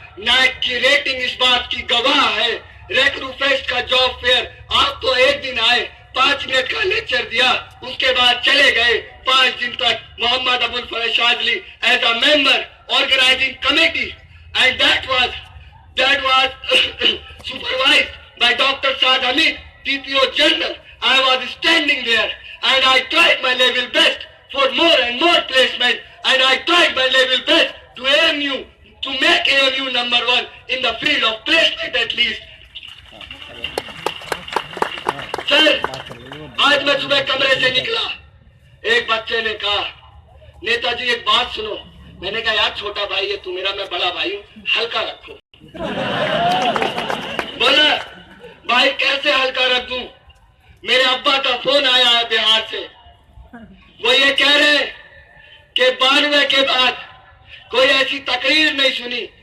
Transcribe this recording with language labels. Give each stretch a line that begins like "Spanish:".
Hindi: नाइक की रेटिंग इस बात की गवाह है। रेक्रू फेस्ट का जॉब फेयर, आप तो एक दिन आए, 5 मिनट का लेक्चर दिया, उसके बाद चले गए। 5 दिन तक
English: Mohammad Abul Fazal Shazli as a member organising committee and that was supervised by Dr. Saad Hamid, TPO General. I was standing there and I tried my level best for more and more placement, and I tried my level best to make AMU number 1 in the field of placement at least.
Hindi: Sir, आज मैं सुबह कमरे से निकला, एक बच्चे ने कहा, नेताजी एक बात सुनो। मैंने कहा यार छोटा भाई है तू मेरा, मैं बड़ा भाई हूँ, हल्का रखो। बोला भाई कैसे हल्का रख दूं? मेरे अब्बा का फोन आया है बिहार से, वो ये कह रहे हैं कि 92 के बाद कोई ऐसी तकरीर नहीं सुनी।